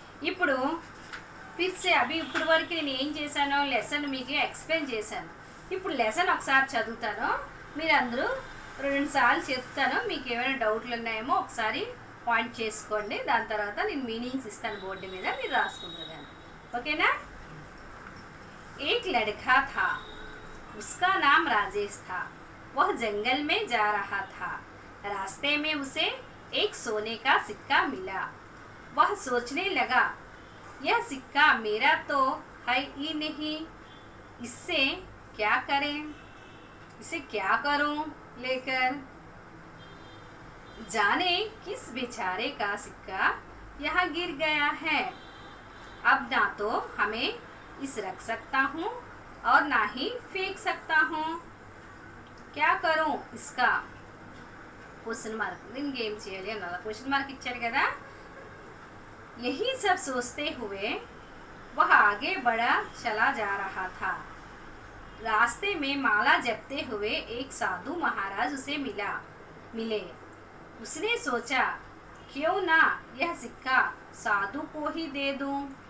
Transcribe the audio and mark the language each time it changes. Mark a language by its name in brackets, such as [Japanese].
[Telugu] ఇప్పుడు ఫిక్స్ ఇప్పుడు వరకు నేను ఏం చేశానో లెసన్ మీకు ఎక్స్ప్లెయిన్ చేశాను. ఇప్పుడు లెసన్ ఒకసారి చదువుతాను, మీరందరూ రెండు సార్లు చెప్తాను, మీకు ఏమైనా డౌట్లు ఉన్నాయేమో ఒకసారి పాయింట్ చేసుకోండి, దాని తర్వాత నేను మీనింగ్స్ ఇస్తాను బోర్డు మీద, మీరు రాసుకుంటారు. ఓకేనా? [Hindi] एक लड़का था, उसका नाम राजेश था। वह जंगल में जा रहा था। रास्ते में उसे एक सोने का सिक्का मिला। वह सोचने लगा, यह सिक्का मेरा तो है ही नहीं, इससे क्या करें, इसे क्या करूं लेकर। जाने किस बेचारे का सिक्का यहाँ गिर गया है। अब ना तो हमें इस रख सकता हूँ और ना ही फेंक सकता हूँ, क्या करूँ इसका। [English] question mark [Telugu] దీనికి ఏం చేయాలి అన్నది క్వశ్చన్ మార్క్ ఇచ్చారు కదా. [Hindi] यही सब सोचते हुए वह आगे बढ़ा चला जा रहा था। रास्ते में माला जपते हुए एक साधु महाराज उसे मिले। उसने सोचा, क्यों ना यह सिक्का साधु को ही दे दूं।